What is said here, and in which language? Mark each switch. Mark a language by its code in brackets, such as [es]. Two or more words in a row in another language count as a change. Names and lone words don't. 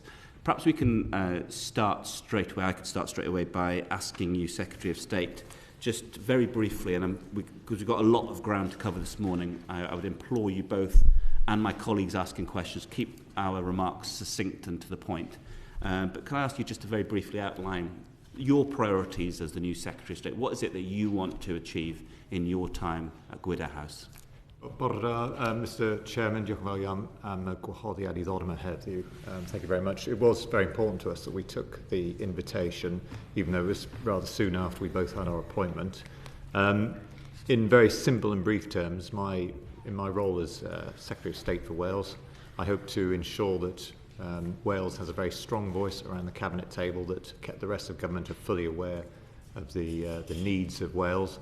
[en] Perhaps we can start straight away. I could start straight away by asking you, Secretary of State, just very briefly, and because we've got a lot of ground to cover this morning, I would implore you both and my colleagues asking questions, keep our remarks succinct and to the point. But can I ask you just to very briefly outline your priorities as the new Secretary of State? What is it that you want to achieve in your time at Gwydir House? Mr Chairman, [cy] diolch yn fawr iawn am y gwahoddiad I ddod yma heddiw. [en] Thank you very much. It was very important to us that we took the invitation, even though it was rather soon after we both had our appointment. In very simple and brief terms, in my role as Secretary of State for Wales, I hope to ensure that Wales has a very strong voice around the cabinet table, that the rest of government are fully aware of the needs of Wales.